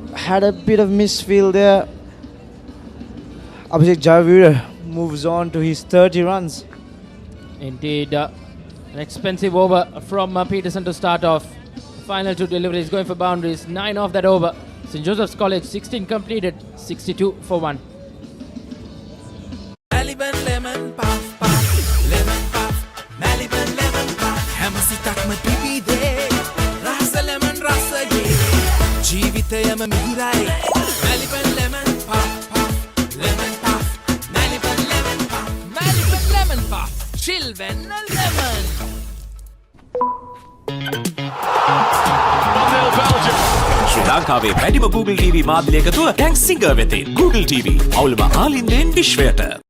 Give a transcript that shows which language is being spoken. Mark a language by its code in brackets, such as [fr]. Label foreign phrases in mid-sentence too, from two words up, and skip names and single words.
[en] Had a bit of misfield there. Abhishek Jayveer moves on to his 30 runs. Indeed, an expensive over from Peterson to start off. Final 2 deliveries going for boundaries. 9 off that over. St. Joseph's College, 16 completed, 62 for 1. Maliban lemon puff puff, lemon puff, Maliban lemon puff. [si] හැම සිතකම පිපිදේ, රස ලෙමන් රස යේ. ජීවිතයම මිහිරයි, [en] Maliban lemon puff puff, lemon puff, Maliban lemon puff, Maliban lemon puff, chilven lemon. [si] ශ්‍රී ලංකාවේ වැඩිම Google TV මාධ්‍යයක තුල ටැන්ක් සිංගර් වෙතින් Google TV අවුලම ආලින්දෙන් විශ්වයට.